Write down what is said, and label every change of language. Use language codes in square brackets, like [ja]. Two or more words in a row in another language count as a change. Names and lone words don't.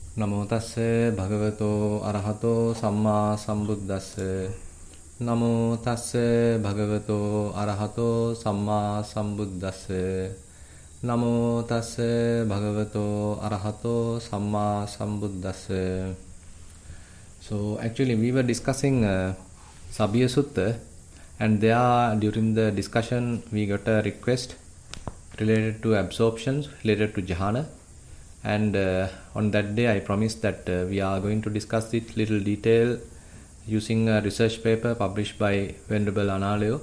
[pi] Namo tassa bhagavato arahato samma sambuddhassa. Namo tassa bhagavato arahato samma sambuddhassa. Namo tassa bhagavato arahato samma sambuddhassa. [en] So actually we were discussing Sabya Sutta, and there during the discussion we got a request related to absorptions, related to Jhana. And on that day I promised that we are going to discuss it little detail using a research paper published by Venerable Analayo.